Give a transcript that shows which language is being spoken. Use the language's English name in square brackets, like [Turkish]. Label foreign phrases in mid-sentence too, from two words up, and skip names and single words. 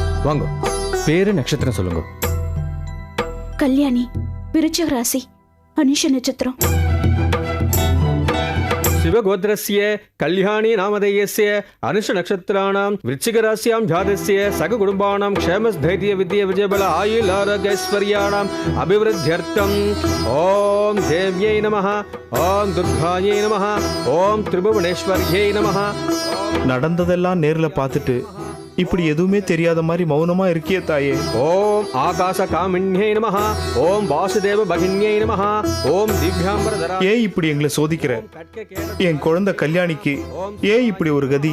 [Tamil] வாங்க, பேரு நட்சத்திரம் சொல்லுங்க. கல்யாணி, விருச்சிக ராசி, அனுஷ நட்சத்திரம். [Sanskrit] शिवगोत्रस्य कल्याणी नामधेयस्य अनुष नक्षत्राणां वृश्चिक राशियां जातस्य सग कुटुंबानां क्षेमस्थैर्य विद्या विजयबल आयुल आरोग्य ऐश्वर्याणाम् अभिवृद्ध्यर्थम् ओम देव्यै नमः, ओम दुर्गायै नमः, ओम त्रिभुवनेश्वर्यै नमः. [Tamil] நடந்ததெல்லாம் நேர்ல பார்த்துட்டு இப்படி எதுவுமே தெரியாத மாதிரி மௌனமா இருக்கியே தாயே. [Sanskrit] ओम् आकाश कामिन्यै नमः, ओम् वासुदेव भगिन्यै नमः, ओम् दिव्याम्बरधरा. [Tamil] ஏன் இப்படி எங்களை சோதிக்கிற? என் குழந்தை கல்யாணிக்கு ஏன் இப்படி ஒரு கதி?